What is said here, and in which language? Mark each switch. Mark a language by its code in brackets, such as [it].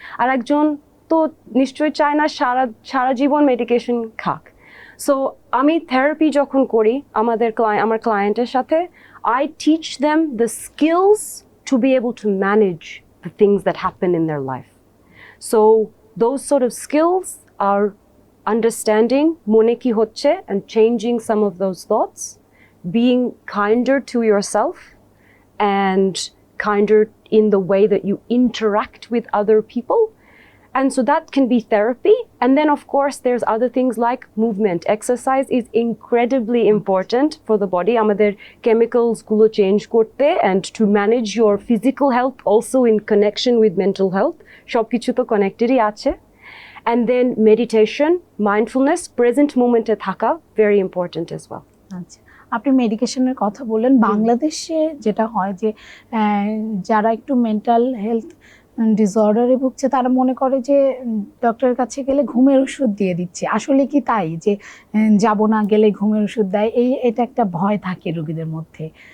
[bn] আর একজন তো নিশ্চয়ই চায় না সারা জীবন মেডিকেশন খাক। সো আমি থেরাপি যখন করি আমার ক্লায়েন্টের সাথে, [en] I teach them the skills to be able to manage the things that happen in their life. So those sort of skills are understanding [bn] mone ki hocche [en] and changing some of those thoughts, being kinder to yourself and kinder in the way that you interact with other people. And so that can be therapy. And then of course there's other things like movement. Exercise is incredibly important for the body. [bn] Amader chemicals gulo change korte [en] and to manage your physical health also in connection with mental health. [bn] Shob kichu to connected hi ache. [en] And then meditation, mindfulness, [bn] present moment e thaka, [en] very important as well. [bn] আচ্ছা, আপনি মেডিকেশনের কথা বললেন। বাংলাদেশে যেটা হয় যে যারা একটু মেন্টাল হেলথ ডিসঅর্ডারে ভুগছে, তারা মনে করে যে ডক্টরের কাছে গেলে ঘুমের ওষুধ দিয়ে দিচ্ছে। আসলে কি তাই, যে যাব না গেলে ঘুমের ওষুধ দেয়, এটা একটা ভয় থাকে রোগীদের মধ্যে?